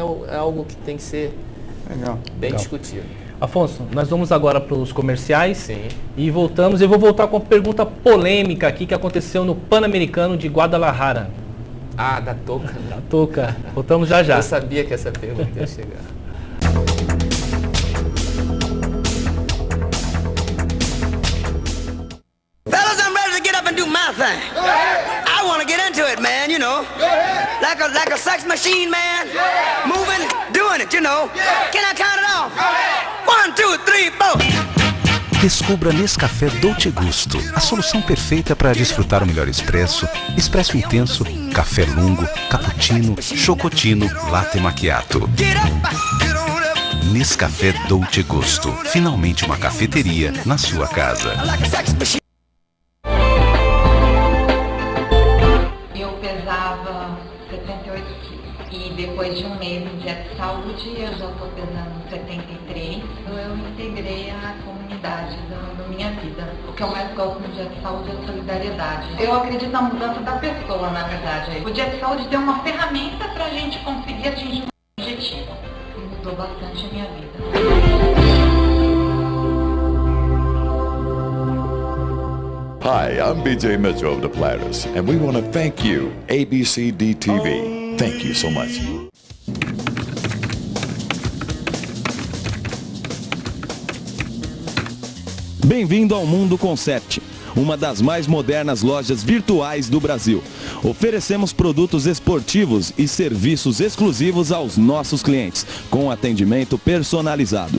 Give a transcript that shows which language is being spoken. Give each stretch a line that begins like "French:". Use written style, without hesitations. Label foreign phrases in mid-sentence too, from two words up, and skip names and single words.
Portuguese: Então é algo que tem que ser bem discutido. Afonso, nós vamos agora para os comerciais. Sim. E voltamos. Eu vou voltar com uma pergunta polêmica aqui que aconteceu no Pan-Americano de Guadalajara. Ah, da touca. Da touca. Voltamos já já. Eu sabia que essa pergunta ia chegar.
English: Fellas, I'm ready to get up and do my thing. I want to get into it, man, you know. Like a sex machine, man. Moving, doing it, you know. Can I count it off? 1, 2, 3, 4.
Portuguese: Descubra Nescafé Dolce Gusto, a solução perfeita para desfrutar o melhor expresso, expresso intenso, café lungo, cappuccino, chocotino, latte macchiato. Nescafé Dolce Gusto, finalmente uma cafeteria na sua casa. Eu pesava 78 quilos e depois de um mês em dieta de saúde eu já estou pesando 73. Eu integrei a comunidade da minha vida. O que eu mais gosto no dieta de saúde é a solidariedade. Eu acredito na mudança da pessoa, na verdade. O dieta de saúde deu uma ferramenta para a gente conseguir atingir um objetivo. E mudou bastante a minha vida.
English: Hi, I'm BJ Mitchell of the Platters, and we want to thank you, ABCD TV. Thank you so much.
Portuguese: Bem-vindo ao Mundo Concept, uma das mais modernas lojas virtuais do Brasil. Oferecemos produtos esportivos e serviços exclusivos aos nossos clientes, com atendimento personalizado.